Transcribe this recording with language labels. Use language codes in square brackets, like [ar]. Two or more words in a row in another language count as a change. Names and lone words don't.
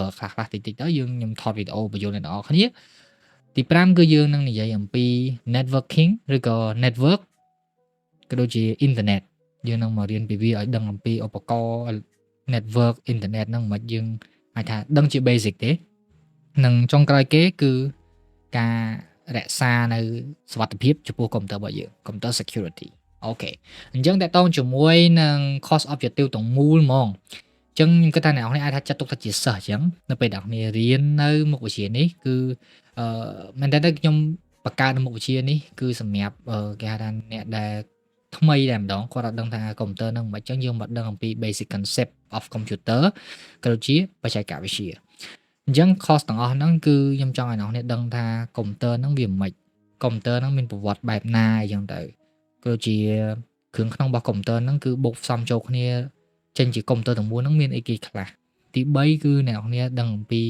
[km] ខ្លះតិចតិចទៅខ្ញុំថតវីដេអូបញ្យល់អ្នកនរគ្នាទី5គឺយើងនឹងនិយាយអំពី networking ឬក៏ network ក៏ដូចជា internet យើងនឹងមករៀនពីវាឲ្យដឹងអំពីឧបករណ៍ [en] network internet [km] ហ្នឹងមិនយើងអាចថាដឹងជា basic ទេនិងចុងក្រោយគេគឺការរក្សានៅសុវត្ថិភាពចំពោះ computer របស់យើង [en] computer security [km] អូខេអញ្ចឹងតក តងជាមួយនឹង [en] course objective [km] ទាំងមូលហ្មងអញ្ចឹងខ្ញុំគិតថាអ្នកនរអាចថាចាត់ទុកថាជាសិស្សអញ្ចឹងនៅពេលដែលអ្នកនររៀននៅមុខវិជ្ជានេះគឺមែនតើខ្ញុំបង្កើតមុខវិជ្ជានេះគឺសម្រាប់គេហៅថាអ្នកដែលថ្មីតែម្ដងគាត់អត់ដឹងថា computer ហ្នឹងមិនអញ្ចឹងយើងមកដឹងអំពី [en] basic concept of computer [km] ក៏ដូចជាបច្ចេកវិទ្យាអញ្ចឹង course ទាំងអស់ហ្នឹងគឺខ្ញុំចង់ឲ្យអ្នកនរដឹងថា computer ហ្នឹងវាមិន computer ហ្នឹងមានប្រវត្តិបែប ណាអញ្ចឹងទៅក៏ជាគ្រឿងក្នុងរបស់ computer ហ្នឹងគឺបូកផ្សំចូលគ្នាចេញជា computer ទាំងមូលហ្នឹងមានអីគេខ្លះទី3គឺអ្នកនរដឹងអំពី